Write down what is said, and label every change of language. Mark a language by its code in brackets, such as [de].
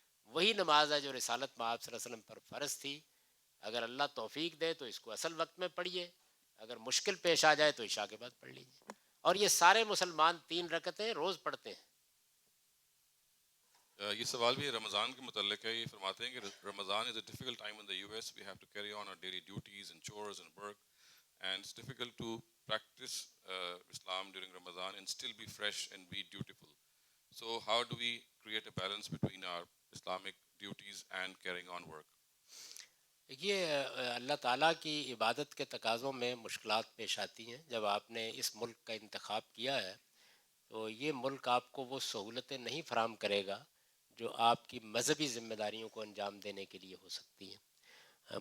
[ur] وہی نماز ہے جو رسالت میں آپ صلی اللہ علیہ وسلم پر فرض تھی. اگر اللہ توفیق دے تو اس کو اصل وقت میں پڑھیے، اگر مشکل پیش آ جائے تو عشاء کے بعد پڑھ لیجیے. اور یہ سارے مسلمان 3 رکعتیں روز پڑھتے ہیں. یہ سوال بھی رمضان کے متعلق ہے. یہ فرماتے ہیں کہ رمضان [en] is a difficult time in the US. We have to carry on our daily duties and chores and work, and it's difficult to practice Islam during Ramadan and still be fresh and be dutiful. So how do we create a balance between our Islamic duties and carrying on work? [ur] یہ اللہ تعالیٰ کی عبادت کے تقاضوں میں مشکلات پیش آتی ہیں. جب آپ نے اس ملک کا انتخاب کیا ہے تو یہ ملک آپ کو وہ سہولتیں نہیں فراہم کرے گا جو آپ کی مذہبی ذمہ داریوں کو انجام دینے کے لیے ہو سکتی ہیں.